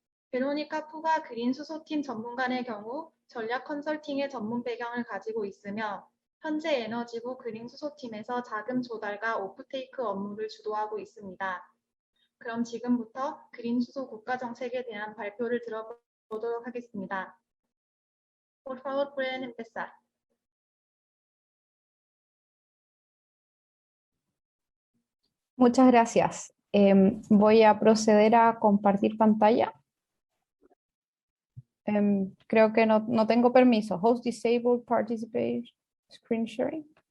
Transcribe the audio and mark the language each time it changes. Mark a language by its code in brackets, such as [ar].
[ko] 베로니카 푸가 그린 수소팀 전문관의 경우 전략 컨설팅의 전문 배경을 가지고 있으며 현재 에너지부 그린 수소팀에서 자금 조달과 오프테이크 업무를 주도하고 있습니다. 그럼 지금부터 그린 수소 국가 정책에 대한 발표를 들어보도록 하겠습니다. [es] Por favor, pueden empezar. Muchas gracias. Voy a proceder a compartir pantalla. Creo que no tengo permiso. [en] Host disabled participate screen sharing.